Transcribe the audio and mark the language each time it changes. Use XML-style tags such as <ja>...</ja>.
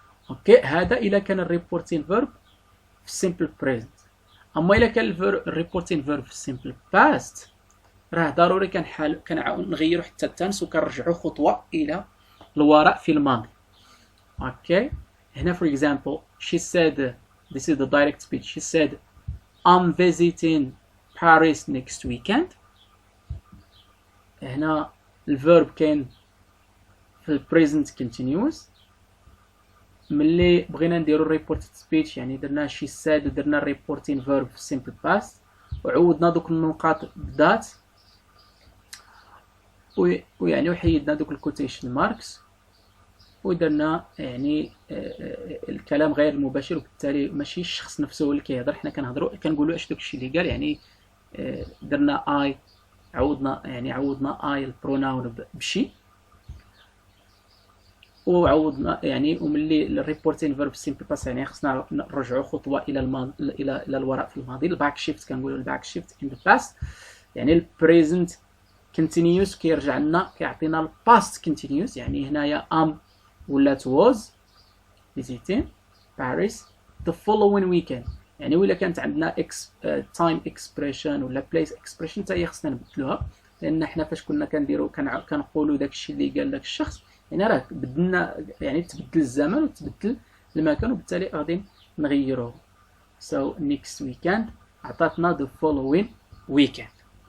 <ar>اوكي، هذا الا كان الريبورتين فيرب في السيمبل بريزنت. اما الا كان الريبورتين فيرب في السيمبل باست، راه ضروري كنغيروا حتى التنس وكنرجعوا خطوه الى الوراء في الماضي. اوكي، هنا</ar> <en>for example she said, this is the direct speech, she said I'm visiting Paris next weekend.</en> <ar>هنا الفيرب كاين في البريزنت continuous. ملي بغينا نديرو الريبورتد سبيتش يعني درنا</ar> <en>she said</en> <ar>ودرنا الريبورتين فيرب في simple past، وعوضنا دوك النقاط ذات، ويعني وحيدنا دوك الكوتيشن ماركس، ودرنا يعني الكلام غير المباشر، وبالتالي ماشي الشخص نفسه هو اللي كيهضر، حنا كنقولوا اش داكشي اللي قال. يعني درنا اي، عوضنا اي البروناون بشي، وعوضنا يعني وملي الريبورتين فيرب سيمبل باس يعني خصنا نرجعوا خطوه الى الماضي، الى الوراء في الماضي. الباك شيفت كنقولوا الباك شيفت ان ذا باست، يعني البريزنت continuous كيرجع لنا كيعطينا الباست continuous. يعني هنايا</ar> <en>am</en> <ar>ولات</ar> <en>was visiting Paris the following weekend.</en> <ar>يعني ولا كانت عندنا time expression ولا place expression حتى هي خصنا نبدلوها. لان حنا فاش كنا كنديروا كنقولوا داك الشيء اللي قال داك الشخص، يعني راه بدلنا، يعني تبدل الزمن وتبدل المكان، وبالتالي غادي نغيروه.</ar> <en>so next weekend</en> <ar>عطاتنا</ar> <en>the following weekend.</en>